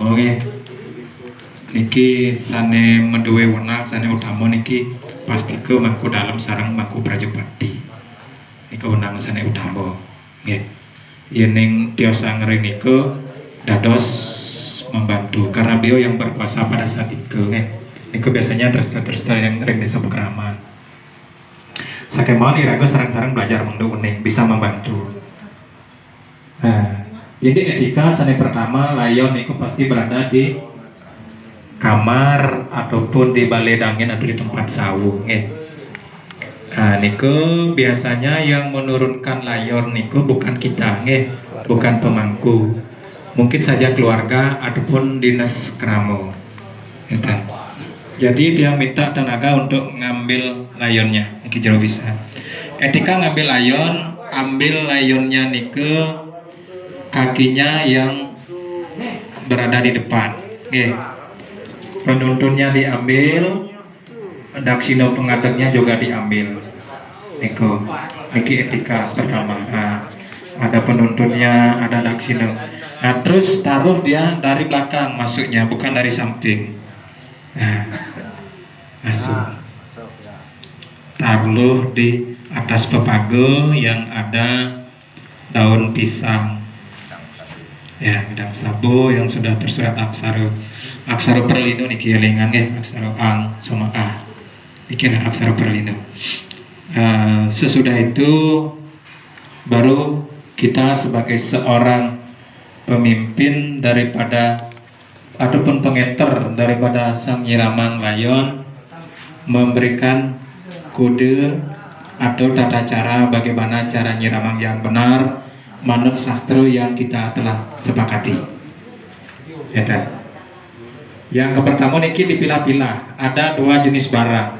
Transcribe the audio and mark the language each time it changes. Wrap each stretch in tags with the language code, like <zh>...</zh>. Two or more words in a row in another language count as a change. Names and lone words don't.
<ban>niki sane menduwe wenang sane utama niki pastike mangku dalam sareng mangku Prajapati. Niku wenang sane utama nggih. Yening tiasa ngrenika dados</ban> <id>membantu karena beliau yang berkuasa pada saat itu nggih.</id> <ban>Niku</ban> <id>biasanya terus yang</id> <ban>ring desa Pekraman. Sakemawon iraga sareng-sareng belajar mengdu uning</ban> <id>bisa membantu. Nah, ini etika</id> <ban>sane pertama</ban> <id>layon niku pasti berada di kamar ataupun di balai dangin atau di tempat saung. Nah, niku biasanya yang menurunkan layon niku bukan kita, bukan pemangku, mungkin saja keluarga ataupun dinas keramo. Jadi dia minta tenaga untuk ngambil layonnya, iki jero bisa. Etika ngambil layon, ambil layonnya niku kakinya yang berada di depan. Penuntunnya diambil, daksina pengadengnya juga diambil. Niki etika pertama. Nah, ada penuntunnya, ada daksina. Nah, terus taruh dia dari belakang masuknya, bukan dari samping. Nah, masuk. Taruh di atas pepago yang ada daun pisang. Ya,</id> <ban>gedang sabu</ban> <id>yang sudah tersurat aksara perlino</id> <ban>niki elingan</ban> <id>aksara ang sama a. Niki aksara perlino. Sesudah itu baru kita sebagai seorang pemimpin daripada ataupun pengeter daripada sang nyiraman layon memberikan kode atau tata cara bagaimana cara nyiraman yang benar menurut sastra yang kita telah sepakati. Yang pertama niki dipilah-pilah. Ada dua jenis barang.</id>